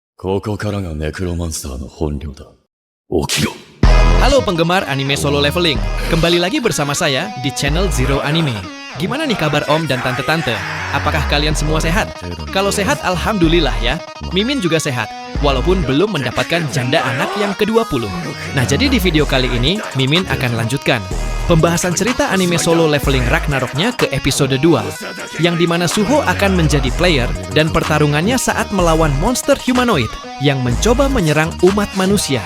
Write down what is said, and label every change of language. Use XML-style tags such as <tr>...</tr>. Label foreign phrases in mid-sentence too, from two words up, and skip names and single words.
<ja>ここからがネクロマンスターの本領だ。起きろ。</ja> <id>Halo penggemar anime solo leveling, kembali lagi bersama saya di channel Zero Anime. Gimana nih kabar Om dan Tante-Tante? Apakah kalian semua sehat? Kalau sehat, alhamdulillah ya. Mimin juga sehat, walaupun belum mendapatkan janda anak yang ke-20. Nah, jadi di video kali ini, Mimin akan lanjutkan pembahasan cerita anime solo leveling Ragnaroknya ke episode 2, yang dimana Suho akan menjadi player dan pertarungannya saat melawan monster humanoid yang mencoba menyerang umat manusia.</id>